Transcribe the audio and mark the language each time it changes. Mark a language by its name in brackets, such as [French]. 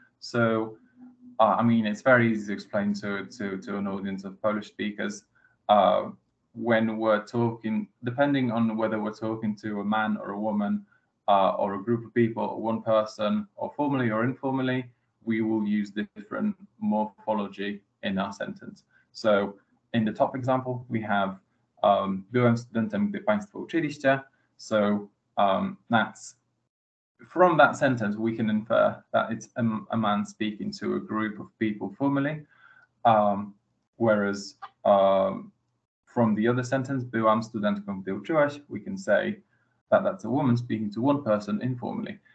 [English] So, it's very easy to explain to an audience of Polish speakers when we're talking, depending on whether we're talking to a man or a woman or a group of people or one person, or formally or informally, we will use different morphology in our sentence. So in the top example, we have [Polish] byłem studentem, gdy państwo uczyliście. [English] So that's, from that sentence, we can infer that it's a man speaking to a group of people formally, whereas from the other sentence, [Polish] byłam studentką, gdy uczyłaś, [English] we can say that that's a woman speaking to one person informally.